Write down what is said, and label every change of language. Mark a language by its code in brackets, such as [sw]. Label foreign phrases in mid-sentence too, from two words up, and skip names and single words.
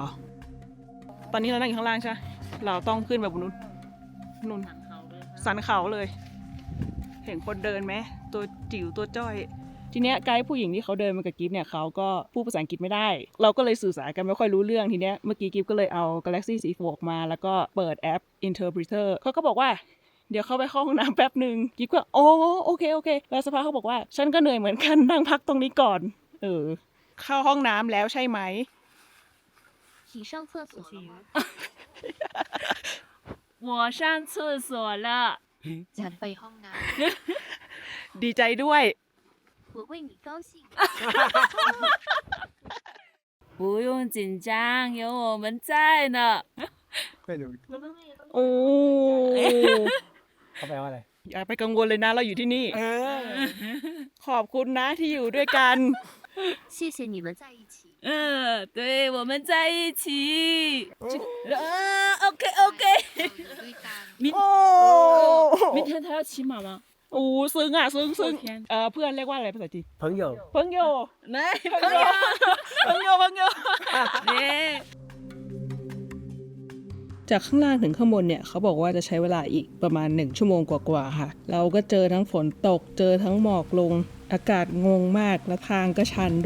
[th] ตอนนี้เรานั่งอยู่ข้างล่างใช่ไหมเราต้องขึ้นแบบบนนู้นนู่นสันเขาเลย เห็นคนเดินไหมตัวจิ๋วตัวจ้อย ทีเนี้ยไกด์ผู้หญิงที่เขาเดินมากับกิฟเนี่ยเขาก็พูดภาษาอังกฤษไม่ได้ เราก็เลยสื่อสารกันไม่ค่อยรู้เรื่องทีเนี้ยเมื่อกี้กิฟก็เลยเอา Galaxy C4 มาแล้วก็เปิดแอป Interpreter เขาก็บอกว่าเดี๋ยวเข้าไปเข้าห้องน้ำแป๊บหนึ่งกิฟก็โอเคแล้วสักพักเขาบอกว่าฉันก็เหนื่อยเหมือนกันนั่งพักตรงนี้ก่อนเข้าห้องน้ำแล้วใช่ไหม [zh] 你上厕所了吗？我上厕所了。 [th] ฉันไปห้องน้ ดีใจด้วย [zh] ำ我为你高兴。不用紧张，有我们在呢。 [th] โอ้ เขาแปลว่าอะไร อย่าไปกังวลเลยนะเราอยู่ที่นี่ขอบคุณนะที่อยู่ด้วยกัน [zh] 谢谢你们在一起。对，我们在一起。OK。 [th] ด้วยกัน [zh] 明天他要骑马吗？ [th] โอ้ซึ้งอ่ะซึ้ง โอเค เพื่อนเรียกว่าอะไรภาษาจีน เพิ่งโย เพิ่งโย 来， เพิ่งโย จากข้างล่างถึงข้างบนเนี่ยเขาบอกว่าจะใช้เวลาอีกประมาณ1 ชั่วโมงกว่าๆค่ะ เราก็เจอทั้งฝนตกเจอทั้งหมอกลงอากาศงงมากและทางก็ชันด้วย